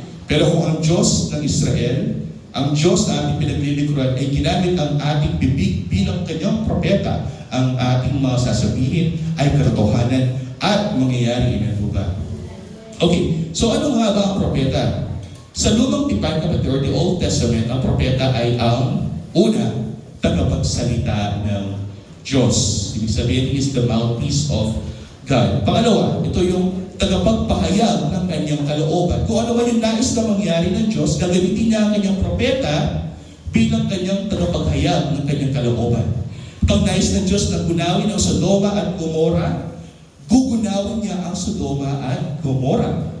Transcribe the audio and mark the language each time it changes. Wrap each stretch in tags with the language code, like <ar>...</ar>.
<tl>Pero kung ang Diyos ng Israel, ang Diyos na ating pinaglilingkuran ay ginamit ang ating bibig bilang kanyang propeta, ang ating mga sasabihin ay katotohanan at mangyayari. Amen po ba? Okay, so ano nga ba ang propeta? Sa Lumang Tipan, kapatid,</tl> <en>or the Old Testament,</en> <tl>ang propeta ay ang una, tagapagsalita ng Diyos. Ibig sabihin,</tl> <en>he is the mouthpiece of God.</en> <tl>Pangalawa, ito yung tagapagpahayag ng kanyang kalooban. Kung ano man yung nais na mangyari ng Diyos, gagamitin niya ang kanyang propeta bilang kanyang tagapaghayag ng kanyang kalooban. Pag nais ng Diyos na gunawin ang Sodoma at Gomora, gugunawin niya ang Sodoma at Gomora.</tl>